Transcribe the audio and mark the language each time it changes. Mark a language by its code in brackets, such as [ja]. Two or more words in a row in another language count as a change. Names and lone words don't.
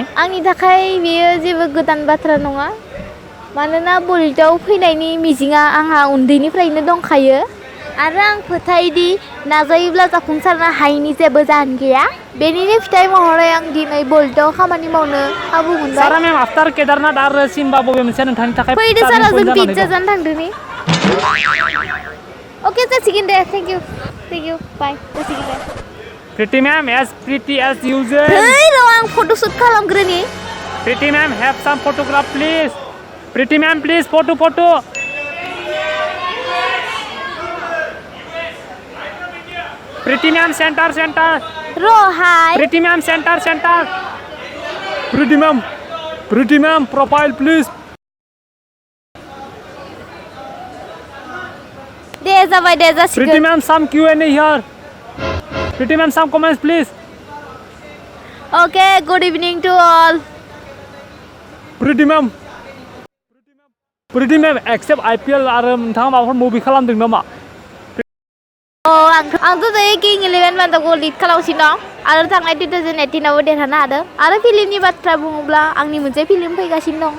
[brx] आंनि थाखाय बेयो जेबो गोदान बाथ्रा नङा मानोना बलिउडआव फैनायनि मिजिंआ आंहा उन्दैनिफ्रायनो दंखायो आरो आं फोथायोदि नाजायोब्ला जाफुंसारनो हायैनि जेबो जाहोन गैया। बेनिनो फिथाइ महरै आं दिनै बलिउडआव खामानि मावनो खाबु मोनबाय। सारा मेम आफ्टार केदारनाथ आरो सिम्बा बबे मोनसेया नोंथांनि थाखाय फैदो सारा जों पिज्जा जानो थांदोनि। ओके जासिगोन दे [en] thank you bye [brx] जासिगोन दे। [en] pretty ma'am as pretty as usual. [brx] नै र' आं फट'शुट खालामग्रोनि। [en] pretty ma'am have some photograph please. pretty ma'am please photo. pretty ma'am center. [brx] र' हाय। [en] प्रिटि मैम सेंटर. pretty ma'am profile please. [brx] दे जाबाय दे जासिगोन। [en] pretty ma'am some Q&A here. pretty ma'am some comments please. Okay, good evening to all. pretty ma'am except [brx] IPL आरो नोंथाङा माबाफोर मुभि खालामदों नामा? आंथ' दायो किं 11 बान्दाखौ लिड खालामगासिनो दं आरो थांनाय 2018आवबो देरहानो हादों आरो फिल्मनि बाथ्रा बुङोब्ला आंनि मोनसे फिल्म फैगासिनो दं।